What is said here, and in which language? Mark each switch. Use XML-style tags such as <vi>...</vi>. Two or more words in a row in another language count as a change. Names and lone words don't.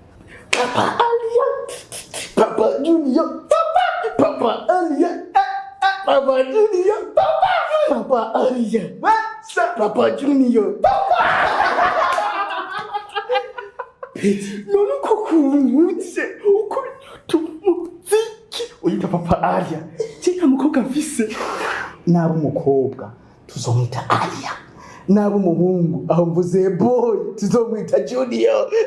<rn>Papa Alia, Papa Junior, Papa Alia, Papa Junior, Papa Alia, Papa Junior, none uko kumbutse uko tumuziki uyita Papa Alia cyangwa mukobwa mfise nabo umukobwa tuzomwita Alia nabo umuhungu aho mvuze boy tuzomwita Junior.</rn>